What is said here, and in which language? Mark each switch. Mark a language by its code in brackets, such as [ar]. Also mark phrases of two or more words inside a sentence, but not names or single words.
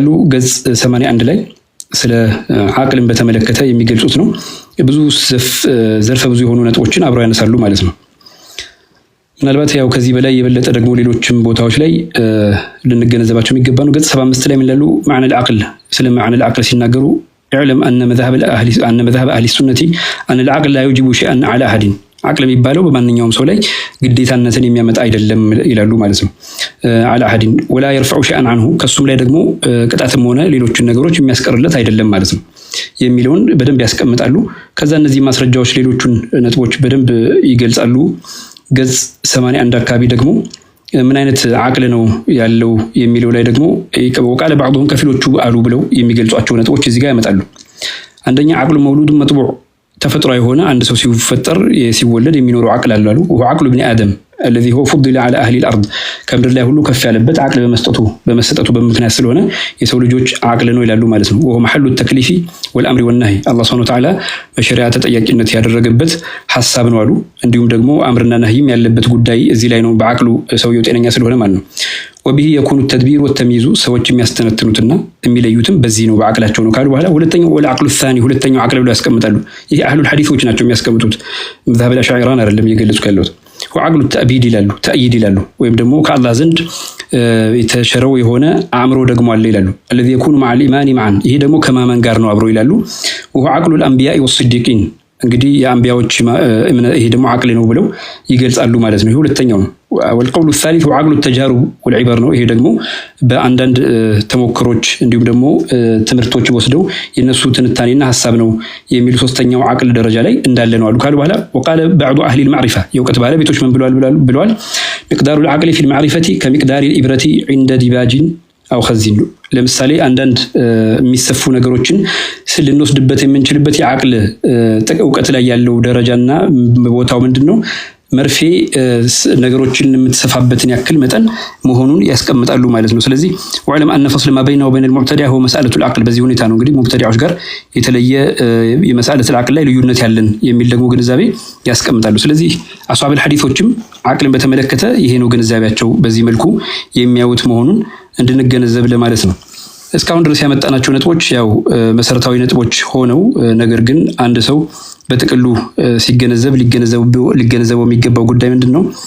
[am] ገጽ 81 ላይ ስለ አቅልን በተመለከተ የሚገልጹት ነው። ብዙ ዘርፈ ብዙ የሆኑ ነጥቦችን አብረው ያነሳሉ ማለት ነው። ምናልባት ያው ከዚህ በላይ የበለጠ ደግሞ ሌሎችም ቦታዎች ላይ ልንገነዘባቸው የሚገባ ነው። ገጽ 75 ላይ ምን ይላሉ? [ar] معنى العقل [am] ስለ [ar] معنى العقل [am] ሲናገሩ [ar] اعلم أن مذهب أهل السنة أن العقل لا يوجب شيئا على أحد [am] عقل የሚባለው በማንኛውም ሰው ላይ ግዴታነትን የሚያመጣ አይደለም ይላሉ ማለት ነው። [ar] على أحد ولا يرفع شيئا عنه [am] ከሱም ላይ ደግሞ ቅጣትም ሆነ ሌሎችን ነገሮች የሚያስቀርለት አይደለም ማለት ነው የሚለውን በደንብ ያስቀምጣሉ። ከዛ እነዚህ ማስረጃዎች ሌሎቹን ነጥቦች በደንብ ይገልጻሉ። ገጽ 81 አካባቢ ደግሞ ምን አይነት አቅል ነው ያለው የሚለው ላይ ደግሞ [ar] وقال بعضهم [am] ከፊሎቹ አሉ ብለው የሚገልጿቸው ነጥቦች እዚህ ጋር ያመጣሉ። አንደኛ አቅሉ [ar] مولود مطبوع [am] ተፈጥሮ የሆነ አንድ ሰው ሲፈጠር ሲወለድ የሚኖረው አቅል አሉ። [ar] وعقل ابن آدم الذي هو فضل على أهل الأرض [am] ከምድር ላይ ሁሉ ከፍ ያለበት አቅል በመስጠቱ በምክንያት ስለሆነ የሰው ልጆች አቅል ነው ይላሉ ማለት ነው። [ar] وهو محل التكليف والأمر والنهي الله سبحانه وتعالى [am] በሸሪዓ ተጠያቂነት ያደረገበት ሐሳብ ነው አሉ። እንዲሁም ደግሞ አምርና ነህይም ያለበት ጉዳይ እዚህ ላይ ነው በአቅሉ ሰውየው ጤነኛ ስለሆነ ማለት ነው። [ar] وبه يكون التدبير والتمييز [am] ሰዎች የሚያስተነትኑትና የሚለዩትም በዚህ ነው በአቅላቸው ነው ካሉ በኋላ ሁለተኛው [ar] والعقل الثاني [am] ሁለተኛው አቅል ብለው ያስቀምጣሉ። ይሄ አህሉል ሐዲሶች ናቸው የሚያስቀምጡት [ar] مذهب الأشاعرة [am] አይደለም እየገለጹ ያሉት። [ar] وعقل التأبيد [am] ይላሉ ተእይድ ይላሉ ወይም ደግሞ ከአላህ ዘንድ የተሸረው የሆነ አእምሮ ደግሞ አለ ይላሉ። [ar] الذي يكون مع الإيمان معا [am] ይሄ ደግሞ ከማመን ጋር ነው አብሮ ይላሉ። [ar] وهو عقل الأنبياء والصديقين [am] እንግዲህ የአንቢያዎች ይሄ ደግሞ አቅል ነው ብለው ይገልጻሉ ማለት ነው። ይሄ ሁለተኛው ነው። [ar] والقول الثالث هو عقل التجارب والعبر [am] ነው። ይሄ ደግሞ በአንዳንድ ተሞክሮች እንዲሁም ደግሞ ትምህርቶች ወስደው የነሱ ትንታኔና ሐሳብ ነው የሚሉ ሶስተኛው አቅል ደረጃ ላይ እንዳለ ነው አሉ ካሉ በኋላ [ar] وقال بعض اهل المعرفه [am] የእውቀት ባለቤቶች ምን ብለዋል [ar] مقدار العقل في المعرفه كمقدار الابره عند ديباج أو خزين [am] ለምሳሌ አንዳንድ የሚሰፉ ነገሮችን ልንወስድበት የምንችልበት የአቅል እውቀት ላይ ያለው ደረጃና ቦታው ምንድነው መርፌ ነገሮችን የምትሰፋበትን ያክል መጠን መሆኑን ያስቀምጣሉ ማለት ነው። ስለዚህ [ar] وعلم أن فصل ما بينه وبين المبتدع هو مسألة العقل [am] በዚህ ሁኔታ ነው እንግዲህ ሙብተዲዓዎች ጋር የተለየ የመስአለቱ العقل ላይ ልዩነት ያለን የሚል ደግሞ ግንዛቤ ያስቀምጣሉ። ስለዚህ አስዋብል ሐዲሶችም አቅልን በተመለከተ ይሄ ነው ግንዛቤያቸው በዚህ መልኩ የሚያዩት መሆኑን እንድንገነዘብ ለማለት ነው። እስካሁን ድረስ ያመጣናቸው ነጥቦች ያው መሰረታዊ ነጥቦች ሆነው ነገር ግን አንድ ሰው በጥቅሉ ሲገነዘብ ሊገነዘበው የሚገባው ጉዳይ ምንድነው?